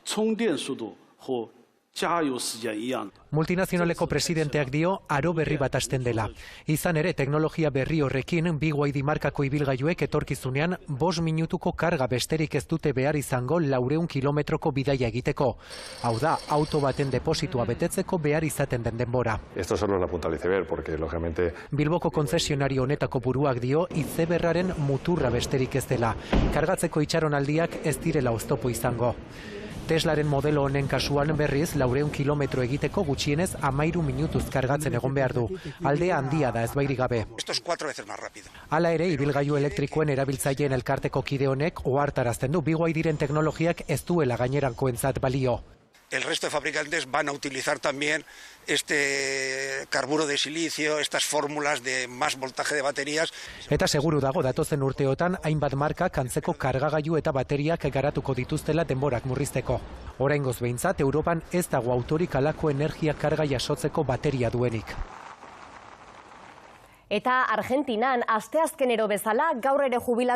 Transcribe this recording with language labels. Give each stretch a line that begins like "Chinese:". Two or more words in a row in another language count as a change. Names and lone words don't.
Basque: Multinazionaleko presidenteak dio aro berri bat hasten dela. Izan ere, teknologia berri horrekin BYD markako ibilgailuek etorkizunean 5 minutuko karga besterik ez dute behar izango 400 kilometroko bidaia egiteko. Hau da, auto baten depositua betetzeko behar izaten den denbora.
Spanish: Esto solo es la punta del iceberg, porque lógicamente...
Basque: Bilboko konzesionario honetako buruak dio izeberraren muturra besterik ez dela. Kargatzeko itxaronaldiak ez direla oztopo izango. Teslaren modelo honen kasuan berriz 400 kilometro egiteko gutxienez 13 minutuz kargatzen egon behar du. Aldea handia da ezbairik gabe.
Spanish: Esto es 4 veces más rápido.
Basque: Hala ere, ibilgailu elektrikoen erabiltzaileen elkarteko kide honek ohartarazten du BYD-ren teknologiak ez duela gainerankoentzat balio.
Spanish: El resto de fabricantes van a utilizar también este carburo de silicio, estas fórmulas de más voltaje de baterías.
Basque: Eta seguru dago datozen urteotan hainbat markak antzeko kargagailu eta bateriak garatuko dituztela denborak murrizteko. Oraingoz behintzat, Europan ez dago autorik halako energia karga jasotzeko bateria duenik. Eta Argentinan asteazkenero bezala gaur ere jubilatu